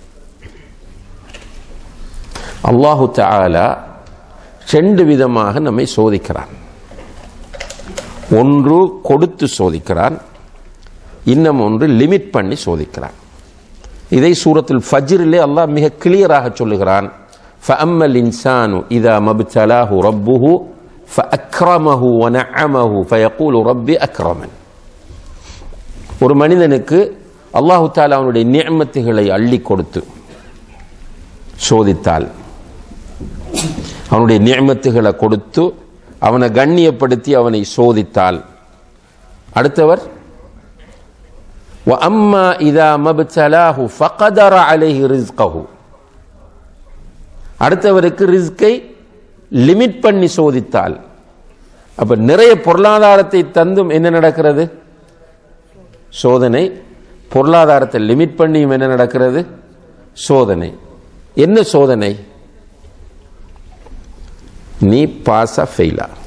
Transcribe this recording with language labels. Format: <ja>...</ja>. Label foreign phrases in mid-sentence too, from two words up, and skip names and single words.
<ta>அல்லாஹு தஆலா ரெண்டு விதமாக நம்மை சோதிக்கிறான். ஒன்று கொடுத்து சோதிக்கிறான், இன்னும் ஒன்று லிமிட் பண்ணி சோதிக்கிறான். இதை சூரத்துல் ஃபஜ்ரிலே அல்லாஹ் மிக கிளியராக சொல்லுகிறான்.</ta> <ar>فَأَمَّا الْإِنسَانُ إِذَا مَا ابْتَلَاهُ رَبُّهُ فَأَكْرَمَهُ وَنَعَّمَهُ فَيَقُولُ رَبِّي أَكْرَمَنِ.</ar> <ta>ஒரு மனிதனுக்கு அல்லாஹு தஆலா அவனுடைய நிஅமத்துகளை அள்ளி கொடுத்து சோதித்தால், அவனுடைய நிஅமத்துகளை கொடுத்து அவனை கண்ணியப்படுத்தி அவனை சோதித்தால், அடுத்தவர்</ta> <ar>وَأَمَّا إِذَا مَا ابْتَلَاهُ فَقَدَرَ عَلَيْهِ رِزْقَهُ,</ar> <ta>அடுத்தவருக்கு ரிஸ்கை லிமிட் பண்ணி சோதித்தால். அப்ப நிறைய பொருளாதாரத்தை தந்தும் என்ன நடக்கிறது? சோதனை. பொருளாதாரத்தை லிமிட் பண்ணியும் என்ன நடக்கிறது? சோதனை. என்ன சோதனை? நீ பாஸா ஃபெயிலா?</ta>